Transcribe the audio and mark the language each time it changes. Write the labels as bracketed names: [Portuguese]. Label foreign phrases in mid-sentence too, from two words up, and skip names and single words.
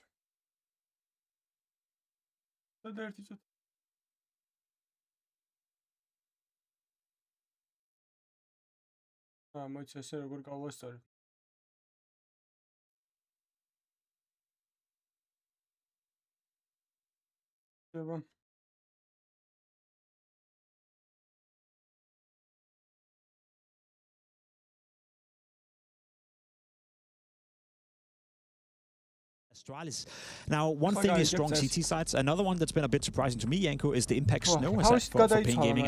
[Georgian] და ერთი წუთი. მოიცა ესე როგორ გავასწორი. ება [English] Astralis. Now, one thing is strong CT sides. Another one that's been a bit surprising to me, Yanko, is the impact Snow has had for Pain Gaming.